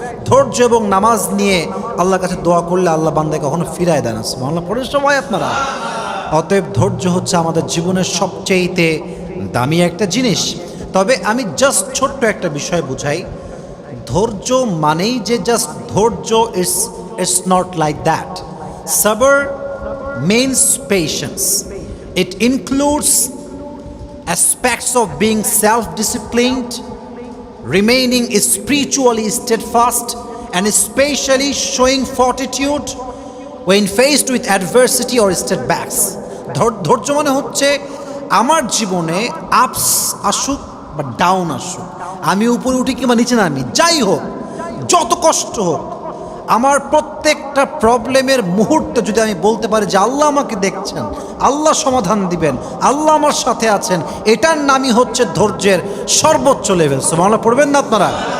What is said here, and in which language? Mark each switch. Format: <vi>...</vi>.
<bn>ধৈর্য এবং নামাজ নিয়ে আল্লাহর কাছে দোয়া করলে আল্লাহ বান্দাকে কখনো ফিরায় দেয় না। সুবহানাল্লাহ পড়ে সবাই আপনারা। অতএব ধৈর্য হচ্ছে আমাদের জীবনের সবচেয়েতে দামি একটা জিনিস। তবে আমি জাস্ট ছোট্ট একটা বিষয় বুঝাই, ধৈর্য মানেই যে জাস্ট ধৈর্য,</bn> <en>It's not like that. সাবর means patience. It includes aspects of being self-disciplined, remaining spiritually steadfast, and especially showing fortitude when faced with adversity or setbacks.</en> <bn>ধৈর্য মানে হচ্ছে আমার জীবনে আপস আসুক বা ডাউন আসুক, আমি উপরে উঠি কিংবা নিচে নামি, যাই হোক, যত কষ্ট হোক, আমার প্রত্যেকটা প্রবলেমের মুহূর্তে যদি আমি বলতে পারি যে আল্লাহ আমাকে দেখছেন, আল্লাহ সমাধান দিবেন, আল্লাহ আমার সাথে আছেন, এটার নামই হচ্ছে ধৈর্যের সর্বোচ্চ লেভেল। সুবহানাল্লাহ পড়বেন না আপনারা?</bn>